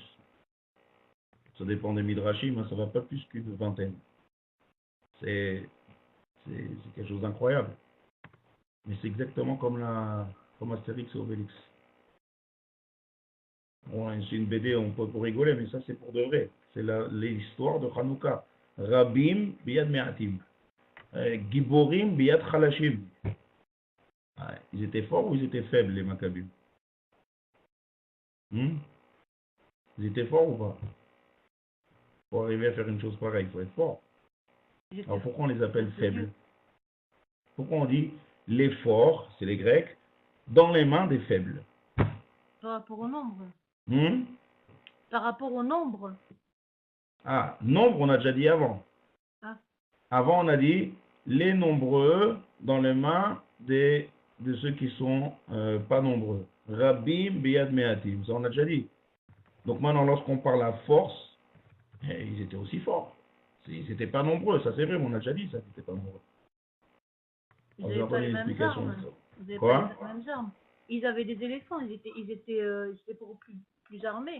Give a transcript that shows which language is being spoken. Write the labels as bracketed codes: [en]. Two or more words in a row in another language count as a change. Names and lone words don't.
[fr] Ça dépend des Midrashim, mais ça ne va pas plus qu'une vingtaine. C'est quelque chose d'incroyable. Mais c'est exactement comme Astérix et Obélix. Bon, c'est une BD, on peut pour rigoler, mais ça c'est pour de vrai. C'est l'histoire de Hanouka. [he] Rabim biyad me'atim. Giborim biyad chalashim. [fr] Ils étaient forts ou ils étaient faibles, les Maccabim? Ils étaient forts ou pas? Pour arriver à faire une chose pareille, il faut être fort. Alors pourquoi on les appelle faibles? Pourquoi on dit les forts, c'est les Grecs, dans les mains des faibles? Par rapport au nombre. Hmm? Par rapport au nombre. Ah, nombre, on a déjà dit avant. Ah. Avant, on a dit les nombreux dans les mains de ceux qui sont pas nombreux. [he] Rabim biyad me'atim, [fr] ça on a déjà dit. Donc maintenant, lorsqu'on parle à force, ils étaient aussi forts. Ils n'étaient pas nombreux, ça c'est vrai, mais on a déjà dit ça, ils n'étaient pas nombreux. Ils n'avaient pas les mêmes armes. Quoi? Pas les mêmes armes. Ils avaient des éléphants, ils étaient beaucoup plus armés.